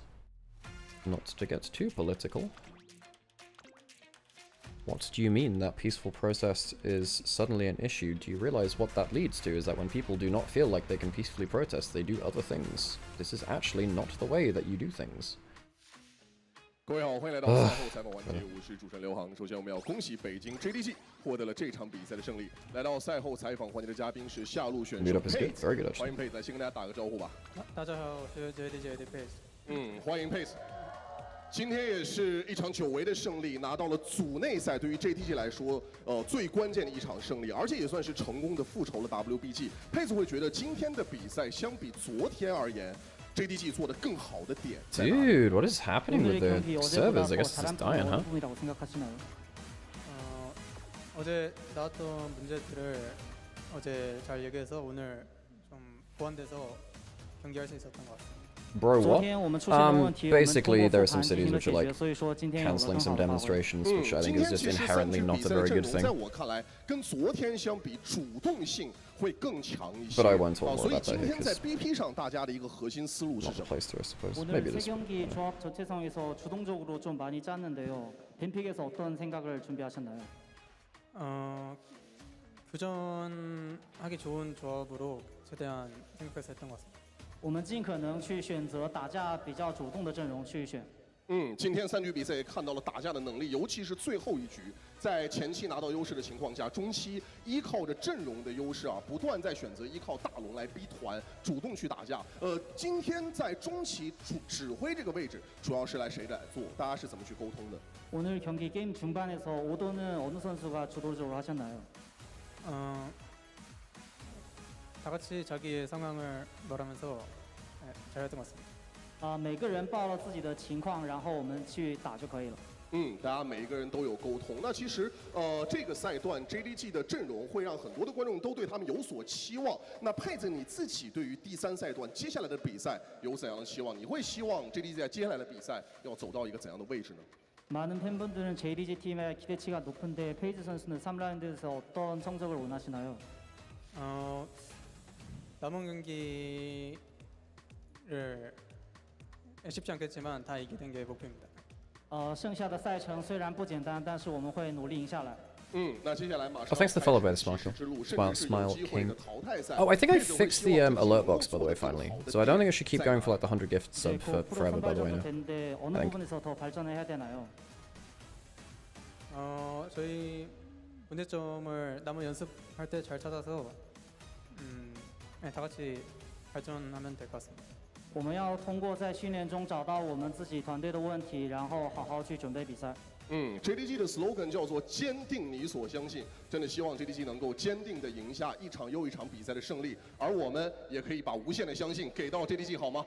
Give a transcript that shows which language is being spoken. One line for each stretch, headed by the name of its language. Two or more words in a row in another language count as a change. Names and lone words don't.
English: Not to get too political. What do you mean that peaceful protest is suddenly an issue? Do you realize what that leads to is that when people do not feel like they can peacefully protest, they do other things. This is actually not the way that you do things.
Chinese: 各位好，欢迎来到赛后采访环节，我是主持人刘航。首先，我们要恭喜北京 JDG 获得了这场比赛的胜利。来到赛后采访环节的嘉宾是下路选手 Pace， 欢迎 Pace， 先跟大家打个招呼吧。大家好，我是 JDG 的 Pace。欢迎 Pace。今天也是一场久违的胜利，拿到了组内赛，对于 JDG 来说，最关键的一场胜利，而且也算是成功的复仇了 WBG。Pace 会觉得今天的比赛相比昨天而言。 JDG 做的更好的点。
English: Dude, what is happening with the servers? I guess it's just dying, huh?
Korean: 어제 나왔던 문제들을 어제 잘 얘기해서 오늘 좀 보완돼서 경기할 수 있었던 것 같습니다.
English: Bro, what? Basically, there are some cities which are like cancelling some demonstrations, which I think is just inherently not a very good thing. But I won't talk more about that here, because not the place to, I suppose. Maybe it is.
Korean: 경기 조합 전체상에서 주동적으로 좀 많이 짰는데요. 뱀픽에서 어떤 생각을 준비하셨나요? 교전하기 좋은 조합으로 최대한 생각해서 했던 것 같습니다.
Chinese: 我们尽可能去选择打架比较主动的阵容去选。今天3局比赛也看到了打架的能力，尤其是最后一局，在前期拿到优势的情况下，中期依靠着阵容的优势啊，不断在选择依靠大龙来逼团，主动去打架。今天在中期指挥这个位置，主要是谁来做？大家是怎么去沟通的？
Korean: 오늘 경기 게임 중반에서 오더는 어느 선수가 주도적으로 하셨나요? 다 같이 자기의 상황을 말하면서 잘했던 것 같습니다.
Chinese: 每个人报了自己的情况，然后我们去打就可以了。大家每一个人都有沟通。那其实这个赛段 JDG 的阵容会让很多的观众都对他们有所期望。那配子你自己对于第3赛段接下来的比赛有怎样的期望？你会希望 JDG 在接下来的比赛要走到一个怎样的位置呢？
Korean: 많은 팬분들은 JDG 팀의 기대치가 높은데 페이즈 선수는 3라운드에서 어떤 성적을 원하시나요? 남은 경기를 쉽지 않겠지만 다 이기는 게 목표입니다.
Chinese: 剩下的赛程虽然不简单，但是我们会努力赢下来。那接下来马上
English: Oh, thanks to follow by the Smile King. Oh, I think I fixed the alert box, by the way, finally. So I don't think I should keep going for like the 100 gift sub for forever, by the way, now.
Korean: 어느 부분에서 더 발전을 해야 되나요? 저희 문제점을 남은 연습할 때 잘 찾아서 다 같이 발전하면 될 것 같습니다.
Chinese: 我们要通过在训练中找到我们自己团队的问题，然后好好去准备比赛。 JDG 的 slogan 叫做坚定你所相信，真的希望 JDG 能够坚定的赢下一场又一场比赛的胜利，而我们也可以把无限的相信给到 JDG 好吗？